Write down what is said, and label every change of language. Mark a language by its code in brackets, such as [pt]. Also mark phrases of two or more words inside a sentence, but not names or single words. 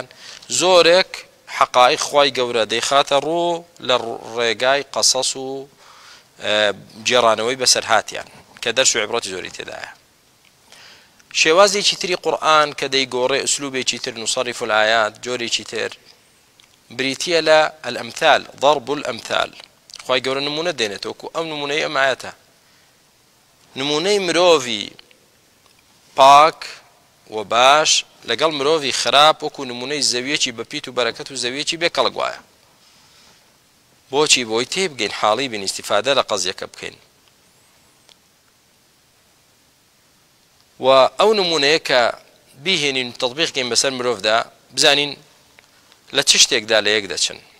[ckb] زۆرێک حەقایق خوای گەورە دەیخاتە ڕوو لە ڕێگای قەسەس و جێڕانەوەی بەسەرهاتیان کە دەرس و عیبرەتی زۆری تێدایە. شێوازێکی تری قورئان کە دەیگۆڕێ ئوسلوبێکی تر، [ar] نوصرف الآیات، [ckb] جۆرێکی تر بریتیە لە [ar] الأمثال، ضرب الأمثال. [ckb] خوای گەورە نمونە دێنێتەوە وەکو ئەم نمونەی ئەم ئاەتە، نمونەی مرۆڤی پاک و باش لەگەڵ مرۆڤی خراپ وەکو نمونەی زەویەکی بەپیت و بەرەکەت و زەویەکی بێکەڵک وایە. بۆچی؟ بۆی تێبگەین، حاڵی بین، ئیسیفادە لە قەزیەکە بکەین. و ئەو نمونەیە کە بیهێنین تەطبیقکەین بەسەر مرۆڤدا، بزانین لە چ شتێکدا لە یەک دەچن.